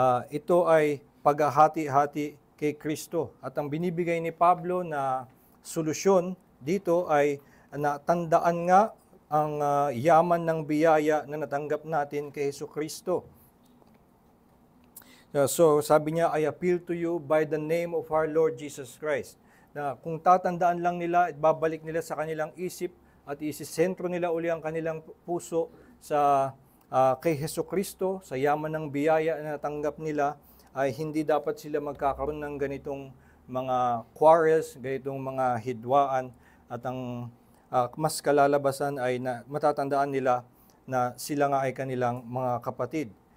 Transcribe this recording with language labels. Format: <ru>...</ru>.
<tl>Ito ay paghahati-hati kay Kristo. At ang binibigay ni Pablo na solusyon dito ay natandaan nga ang yaman ng biyaya na natanggap natin kay Jesucristo. So sabi niya,</tl> <en>I appeal to you by the name of our Lord Jesus Christ.</en> <tl>Na kung tatandaan lang nila, babalik nila sa kanilang isip at isisentro nila uli ang kanilang puso sa kay Jesucristo, sa yaman ng biyaya na natanggap nila, ay hindi dapat sila magkakaroon ng ganitong mga quarrels, ganitong mga hidwaan, at ang mas kalalabasan ay matatandaan nila na sila nga ay kanilang mga kapatid.</tl>